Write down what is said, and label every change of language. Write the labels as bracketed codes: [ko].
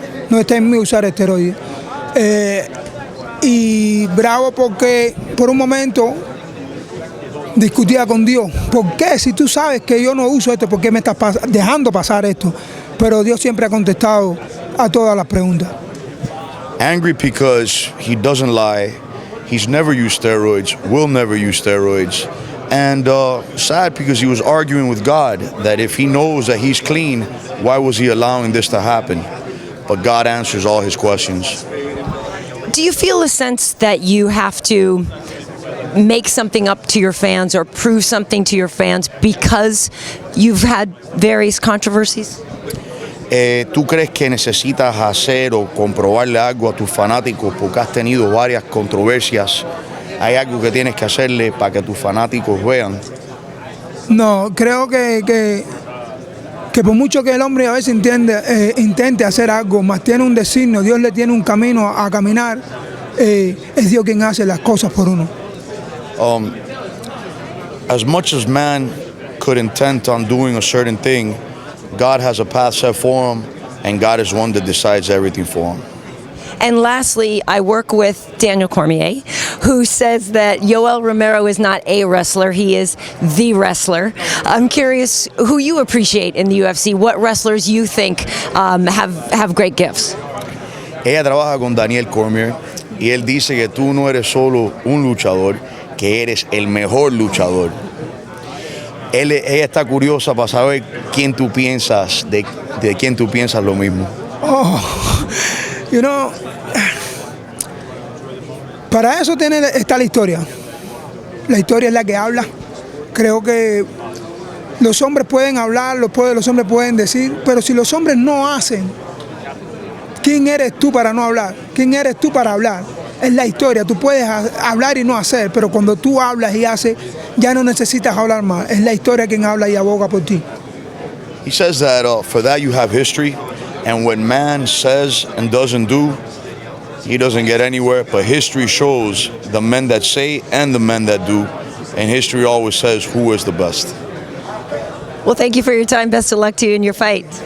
[es] No está en mí usar esteroides. Y bravo porque por un momento discutía con Dios. ¿Por qué? Si tú sabes que yo no uso esto, ¿por qué me estás dejando pasar esto? Pero Dios siempre ha contestado a todas las preguntas. [en] Angry because he doesn't lie. He's never used steroids, will never use steroids. And sad because he was arguing with God that if he knows that he's clean, why was he allowing this to happen? But God answers all his questions. Do you feel a sense that you have to make something up to your fans or prove something to your fans because you've had various controversies? [es] ¿Tú crees que necesitas hacer o comprobarle algo a tus fanáticos porque has tenido varias controversias ¿Hay algo que tienes que hacerle para que tus fanáticos vean? No, creo que por mucho que el hombre a veces intente hacer algo, más tiene un designio, Dios le tiene un camino a caminar, es Dios quien hace las cosas por uno. [en] As much as man could intend on doing a certain thing, God has a path set for him, and God is one that decides everything for him. And lastly, I work with Daniel Cormier, who says that Yoel Romero is not a wrestler, he is the wrestler. I'm curious who you appreciate in the UFC, what wrestlers you think have great gifts. [es] Ella trabaja con Daniel Cormier y él dice que tú no eres solo un luchador, que eres el mejor luchador. Ella está curiosa para saber quién tú piensas, de quién tú piensas lo mismo. [en] Oh, you know, [es] para eso está la historia. La historia es la que habla. Creo que los hombres pueden hablar, los hombres pueden decir, pero si los hombres no hacen, ¿quién eres tú para no hablar? ¿Quién eres tú para hablar? Es la historia. Tú puedes hablar y no hacer, pero cuando tú hablas y haces, ya no necesitas hablar más. Es la historia quien habla y aboga por ti. [en] He says that for that you have history, and when man says and doesn't do, he doesn't get anywhere, but history shows the men that say and the men that do, and history always says who is the best. Well, thank you for your time. Best of luck to you in your fight.